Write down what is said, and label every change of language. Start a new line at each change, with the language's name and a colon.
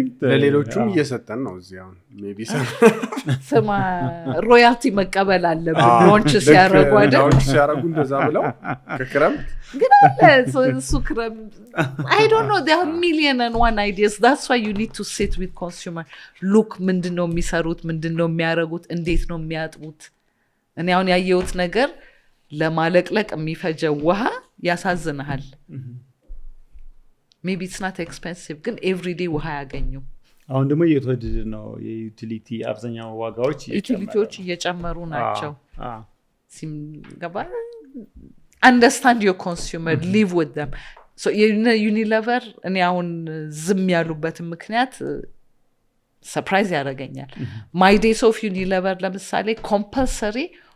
Amharic: ለሌሎቹም እየሰጠን ነው እዚህ አሁን ሜቢ ስማ ሮያልቲ መቀበል አለብን ሎንች ሲያረጉ አይደል ላውንች ሲያረጉ እንደዛ ብለው ከክረምት
English: ግን አለ እሱ ክረምት I don't know there are million and one ideas that's why you need to sit with consumer look
Amharic: ምንድነው የሚሰሩት ምንድነው የሚያረጉት እንዴት ነው የሚያጥቡት እኔ አሁን ያየሁት ነገር ለማለቅለቅ የሚፈጀው ውሃ ያሳዝናል
English: maybe it's not expensive ግን everyday ውሃ ያገኙ
Amharic: አሁን ደግሞ እየተወደደ ነው የዩቲሊቲ አብዛኛው ዋጋዎች እየጨመሩ ናቸው ሲምገባ
English: understand your consumer live with them
Amharic: so Unilever እኔ አሁን ዝም ያሉበት ምክንያት ሰርፕራይዝ ያደርገኛል
English: my days of Unilever
Amharic: ለምሳሌ compulsory